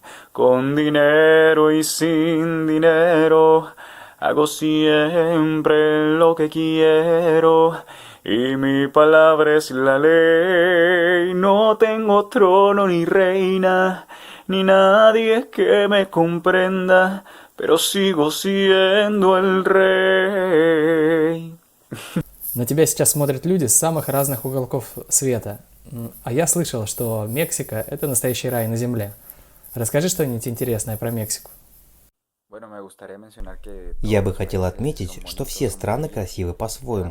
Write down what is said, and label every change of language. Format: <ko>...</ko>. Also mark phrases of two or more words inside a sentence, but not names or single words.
<es>Con dinero y sin dinero, hago siempre lo que quiero. Y mi palabra es la ley. No tengo trono ni reina, ni nadie que me comprenda, pero sigo siendo el rey.</es> <ru>На тебя сейчас смотрят люди с самых разных уголков света. А я слышал, что Мексика — это настоящий рай на земле. Расскажи что-нибудь интересное про Мексику. Я бы хотел отметить, что все страны красивы по-своему.</ru>